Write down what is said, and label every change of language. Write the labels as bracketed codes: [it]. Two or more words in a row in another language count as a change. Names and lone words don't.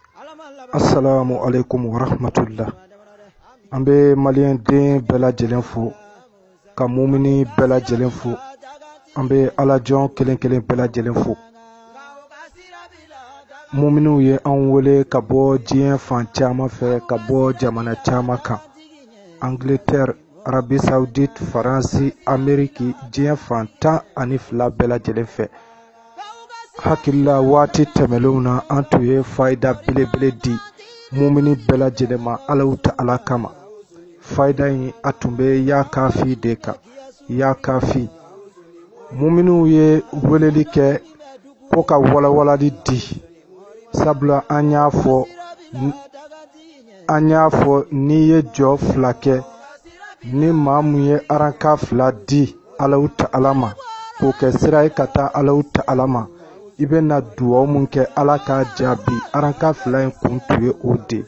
[ar] السلام عليكم ورحمة الله. [bm] Ambe malien den bela jelenfo ka mumini bela jelenfo ambe alajon kelen kelen bela jelenfo muminu ye an wele ka bɔ diɲɛ fan caman fɛ ka bɔ jamana caman kan Angleterre, Arabie Saoudite, Faransi, Ameriki, diɲɛ fan 12 bɛɛ lajɛlen fɛ. Hakilila waati tɛmɛlenw na an tun ye fayida belebele di mumini bɛɛ lajɛlen ma [ar] الله تعالى [bm] kama. Fayida in a tun bɛ ya kafi de kan, ya kafi. Muminiw ye weleli kɛ ko ka walawalali di. Sabula an y'a fɔ n'i ye jɔ 2 kɛ ni maa mun ye aranka 2 di [ar] الله تعالى [bm] ma k'o kɛ sira ye ka taa [ar] الله تعالى [bm] ma i bɛ na duwawu mun kɛ Ala k'a jaabi aranka 2 in kun tun ye o de.